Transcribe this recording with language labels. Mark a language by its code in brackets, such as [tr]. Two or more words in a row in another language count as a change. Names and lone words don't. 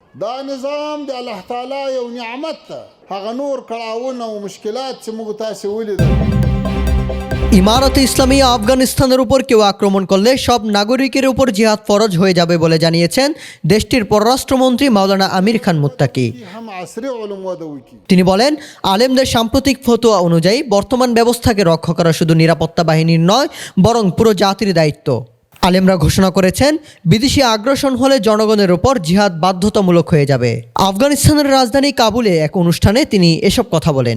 [ps] دا نظام د الله تعالی یو نعمت ده، هغه نور کړاوونه او مشکلات چې موږ تاسې ولیدل। [bn] ইমারতে ইসলামিয়া আফগানিস্তানের উপর কেউ আক্রমণ করলে সব নাগরিকের উপর জিহাদ ফরজ হয়ে যাবে বলে জানিয়েছেন দেশটির পররাষ্ট্রমন্ত্রী মাওলানা আমির খান মুত্তাকি। [ps] هم عصري علوم وده وکی [bn] তিনি বলেন, আলেমদের সাম্প্রতিক ফতোয়া অনুযায়ী বর্তমান ব্যবস্থাকে রক্ষা করা শুধু নিরাপত্তা বাহিনীর নয়, বরং পুরো জাতির দায়িত্ব। আলেমরা ঘোষণা করেছেন, বিদেশি আগ্রাসন হলে জনগণের উপর জিহাদ বাধ্যতামূলক হয়ে যাবে। আফগানিস্তানের রাজধানী কাবুলে এক অনুষ্ঠানে তিনি এসব কথা বলেন।